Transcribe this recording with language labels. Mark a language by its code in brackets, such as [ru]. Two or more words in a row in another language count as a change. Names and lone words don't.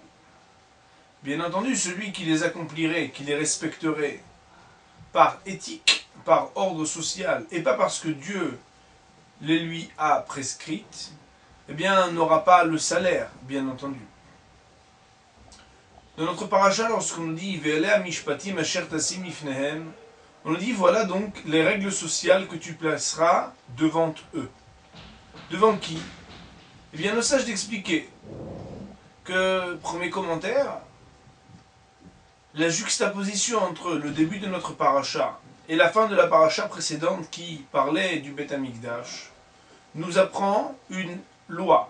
[fr] Bien entendu, celui qui les accomplirait, qui les respecterait par éthique, par ordre social, et pas parce que Dieu les lui a prescrites, eh bien, n'aura pas le salaire, bien entendu. Dans notre paracha, lorsqu'on nous dit « [he] ואלה משפטים אשר תשים לפניהם », [fr] on nous dit, voilà donc les règles sociales que tu placeras devant eux. Devant qui? Eh bien, le sage d'expliquer que, premier commentaire, la juxtaposition entre le début de notre paracha et la fin de la paracha précédente qui parlait du [he] בית המקדש [fr] nous apprend une loi.